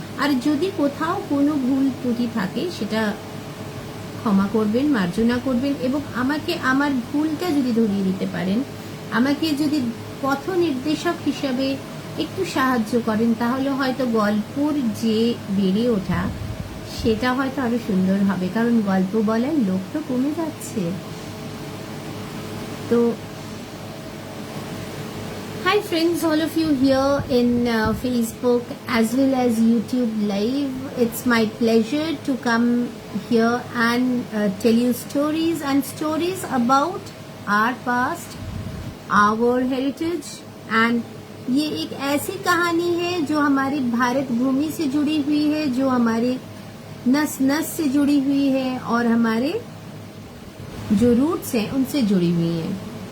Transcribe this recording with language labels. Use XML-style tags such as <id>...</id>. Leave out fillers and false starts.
<bn>আর যদি কোথাও কোনো ভুল ত্রুটি থাকে সেটা ক্ষমা করবেন, মার্জনা করবেন, এবং আমাকে আমার ভুলটা যদি ধরিয়ে দিতে পারেন, আমাকে যদি পথ নির্দেশক হিসাবে একটু সাহায্য করেন, তাহলে হয়তো গল্পর যে বেড়ে ওঠা সেটা হয়তো আরো সুন্দর হবে, কারণ গল্প বলার লোক তো কমে যাচ্ছে।</bn> <en>তো hi friends, all of you here in Facebook as well as YouTube live. It's my pleasure to come here and tell you stories about our past, our heritage, and</en> <hi>ये एक ऐसी कहानी है जो हमारी भारत भूमि से जुड़ी हुई है, जो हमारे नस नस से जुड़ी हुई है, और हमारे जो रूट्स हैं उनसे जुड़ी हुई है।</hi>